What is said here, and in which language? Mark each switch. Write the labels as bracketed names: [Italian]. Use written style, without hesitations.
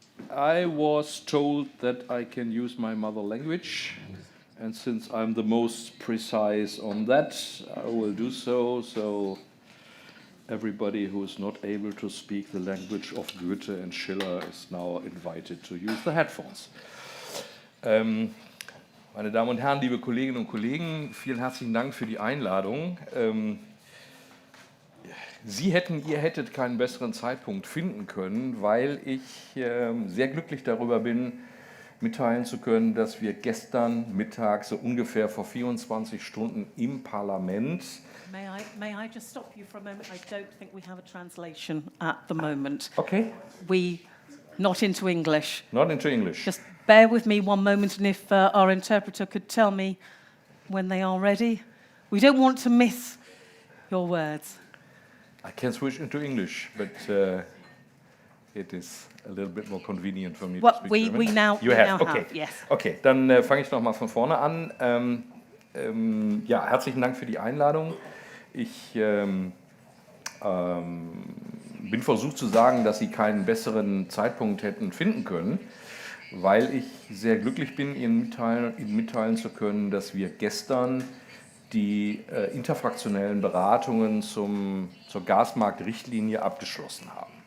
[English] I was told that I can use my mother language, and since I'm the most precise on that, I will do so. So everybody who is not able to speak the language of Goethe and Schiller is now invited to use the headphones. [German] Meine Damen und Herren, liebe Kolleginnen und Kollegen, vielen herzlichen Dank für die Einladung. Ihr hättet keinen besseren Zeitpunkt finden können, weil ich sehr glücklich darüber bin, mitteilen zu können, dass wir gestern Mittag so ungefähr vor 24 Stunden im Parlament. [English] May I just stop you for a moment? I don't think we have a translation at the moment. Okay. Not into English. Not into English. Just bear with me one moment, and if our interpreter could tell me when they are ready. We don't want to miss your words. I can switch into English, but it is a little bit more convenient for me to speak German. We now Okay. have, yes. [German] Okay, dann fange ich noch mal von vorne an. Ja, herzlichen Dank für die Einladung. Ich bin versucht zu sagen, dass Sie keinen besseren Zeitpunkt hätten finden können, weil ich sehr glücklich bin, Ihnen mitteilen zu können, dass wir gestern die interfraktionellen Beratungen zur Gasmarktrichtlinie abgeschlossen haben.